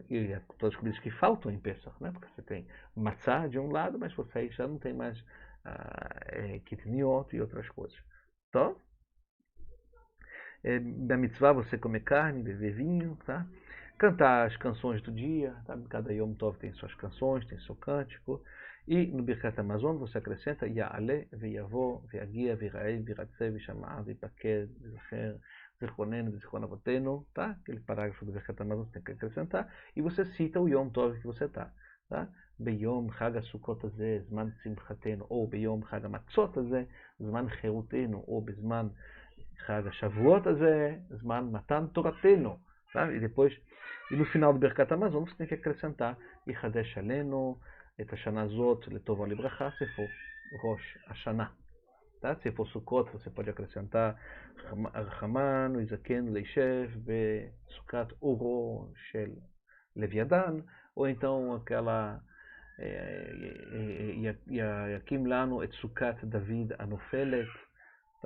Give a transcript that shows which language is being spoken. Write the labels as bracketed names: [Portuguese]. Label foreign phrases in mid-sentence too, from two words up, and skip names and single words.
[Portuguese] E todas as comidas que faltam em Pesach, né? Porque você tem matzá de um lado, mas você aí já não tem mais kitniot e outras coisas. Então, da mitzvah você come carne, beber vinho, tá? Cantar as canções do dia, tá? Cada [Hebrew] יום טוב [Portuguese] tem suas canções, tem seu cântico. E no [Hebrew] ברכת המזון [Portuguese] você acrescenta [Hebrew] יעלה, ויבא, ויגיע, ויראה, וירצה, וישמע, ויפקד, ויזכר, זכרוננו, זכרון אבותינו, [Portuguese] tá? Aquele parágrafo do [Hebrew] ברכת המזון [Portuguese] você tem que acrescentar. E você cita o [Hebrew] יום טוב [Portuguese] que você está, tá? [Hebrew] ביום חג הסוכות הזה, זמן שמחתנו, ou ביום חג המצות הזה, זמן חרותנו, ou בזמן חג השבועות הזה, זמן מתן תורתנו, [Portuguese] tá? E no final do [Hebrew] ברכת המזון [Portuguese] você tem que acrescentar [Hebrew] יחדש עלינו, את השנה הזאת לטובה לברכה, [Portuguese] se for Rosh Hashanah. Tá? Se for Sukkot, você pode acrescentar [Hebrew] הרחמן, יזכנו, לישב, בסכת עורו, של לויתן, [Portuguese] ou então aquela [Hebrew] יקים לנו, את סכת דוד הנופלת. [Portuguese] Tá?